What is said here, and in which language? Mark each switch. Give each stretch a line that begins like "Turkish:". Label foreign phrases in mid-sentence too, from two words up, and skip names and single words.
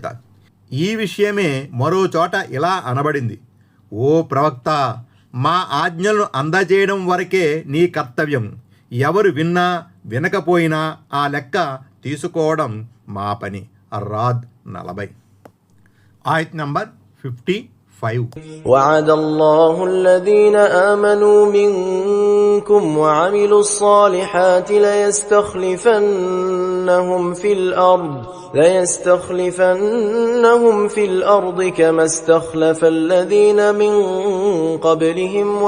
Telugu: ఈ విషయమే మరో చోట ఇలా అనబడింది, ఓ ప్రవక్త, మా ఆజ్ఞలను అందజేయడం వరకే నీ కర్తవ్యం. ఎవరు విన్నా వినకపోయినా ఆ లెక్క తీసుకోవడం మా పని. అర్రాద్ 40 ఆయత్ నంబర్ 55
Arabic: وعد الله الذين آمنوا منكم وعملوا الصالحات ليستخلفنهم في الأرض كما استخلف الذين من قبلهم